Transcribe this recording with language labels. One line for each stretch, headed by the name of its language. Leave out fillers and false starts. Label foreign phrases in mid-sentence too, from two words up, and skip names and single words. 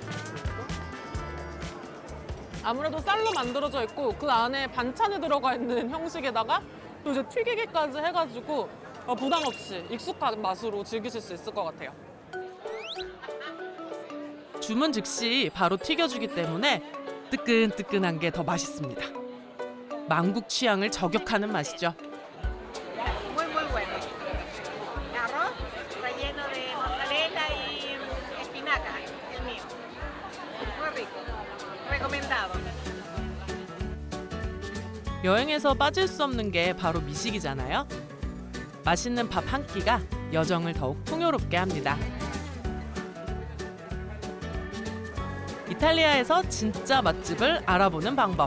Korean: 아무래도 쌀로 만들어져 있고 그 안에 반찬이 들어가 있는 형식에다가 또 이제 튀기기까지 해가지고 부담 없이 익숙한 맛으로 즐기실 수 있을 것 같아요. 주문 즉시 바로 튀겨주기 때문에 뜨끈뜨끈한 게 더 맛있습니다. 만국 취향을 저격하는 맛이죠.
Spanish: Muy, muy bueno. Arroz relleno de mozzarella y espinaca, el mío. Muy rico. Recomendado.
Korean: 여행에서 빠질 수 없는 게 바로 미식이잖아요. 맛있는 밥 한 끼가 여정을 더욱 풍요롭게 합니다. 이탈리아에서 진짜 맛집을 알아보는 방법.